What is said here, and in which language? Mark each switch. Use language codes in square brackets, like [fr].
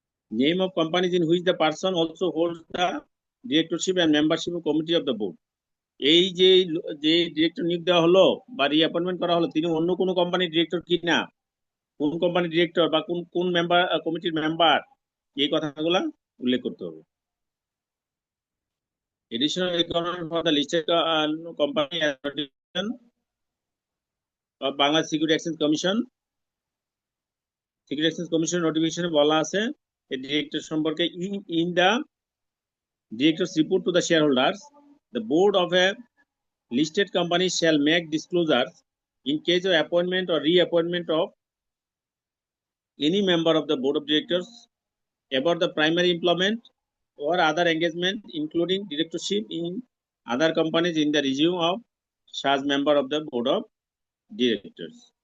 [en] Name of companies in which the person also holds the directorship and membership of committee of the board. [bn] এই যে director নিয়োগ দেওয়া হলো বা রিঅ্যাপয়েন্টমেন্ট করা হলো, তিনি অন্য কোনো কোম্পানির ডিরেক্টর কিনা, কোন কোম্পানির ডিরেক্টর বা কোন মেম্বার কমিটির মেম্বার, এই কথাগুলো উল্লেখ করতে হবে। [en] Additional requirement for the listed company of Bangladesh Security Exchange Commission, Security Exchange Commission notification [bn] বলা আছে এই ডিরেক্টর সম্পর্কে। [en] in the director's report to the shareholders, the board of a listed company shall make disclosures in case of appointment or reappointment of any member of the board of directors about the primary employment or other engagement, including directorship in other companies in the resume of such member of the board of directors.